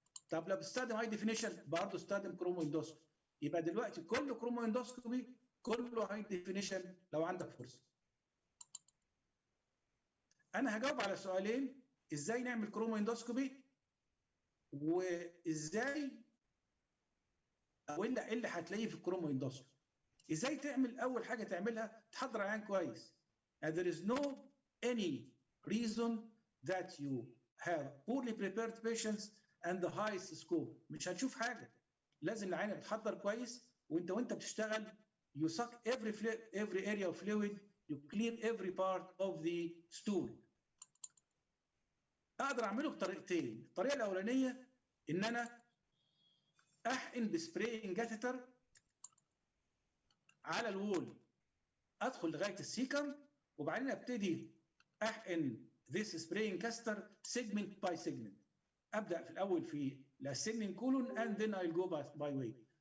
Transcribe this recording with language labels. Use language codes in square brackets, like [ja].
[ar] طب لو بتستخدم هاي ديفينيشن برضه استخدم كرومو اندوسكوبي. يبقى دلوقتي كله كرومو اندوسكوبي كله هاي ديفينيشن لو عندك فرصه. انا هجاوب على سؤالين، ازاي نعمل كرومو اندوسكوبي وازاي او ايه اللي هتلاقيه في الكرومو اندوسكوبي. ازاي تعمل؟ اول حاجه تعملها تحضر العيان كويس. [en] And there is no any reason that you have poorly prepared patients and the highest scope. [ar] مش هتشوف حاجه. لازم العيان بتحضر كويس، وانت بتشتغل [en] you suck every area of fluid, you clear every part of the stool. [ar] اقدر اعمله بطريقتين. الطريقه الاولانيه ان انا احقن بسبراينج كاثيتر على الوول، ادخل لغايه السيكم وبعدين ابتدي احقن [en] this spraying catheter segment by segment. [ar] ابدا في الاول في الاسندنج كولون [en] and then I'll go by way.